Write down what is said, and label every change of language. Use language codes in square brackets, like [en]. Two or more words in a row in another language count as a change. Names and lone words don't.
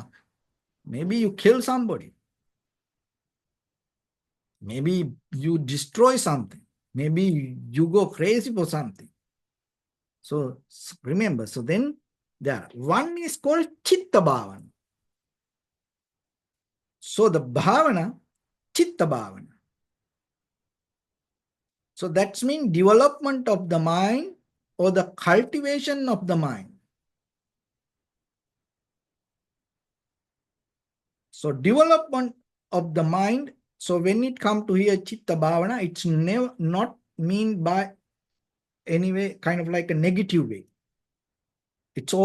[en] Maybe you kill somebody. Maybe you destroy something. Maybe you go crazy for something. So remember, so then there one is called [pi] chitta bhavana. [en] So the [pi] bhavana, chitta bhavana. [en] So that means development of the mind or the cultivation of the mind. So development of the mind. So when it comes to here [pi] chitta bhavana, [en] it's never not mean by any way kind of like a negative way.